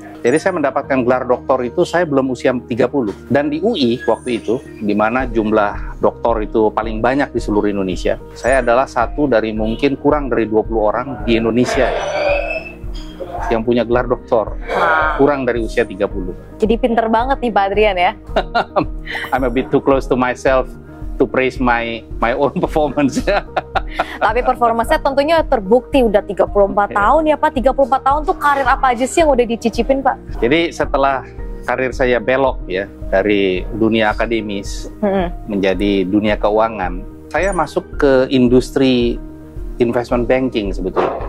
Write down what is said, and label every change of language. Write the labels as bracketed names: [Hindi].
[Indonesian] Jadi saya mendapatkan gelar doktor itu saya belum usia 30. Dan di UI waktu itu, di mana jumlah doktor itu paling banyak di seluruh Indonesia, saya adalah satu dari mungkin kurang dari 20 orang di Indonesia ya, yang punya gelar doktor, kurang dari usia 30. Jadi pinter banget nih Pak Adrian ya. [English] I'm a bit too close to myself to praise my own performance. [Indonesian] Tapi performanya tentunya terbukti udah 34 tahun ya Pak. 34 tahun tuh karir apa aja sih yang udah dicicipin Pak? Jadi setelah karir saya belok ya dari dunia akademis menjadi dunia keuangan, saya masuk ke industri investment banking sebetulnya.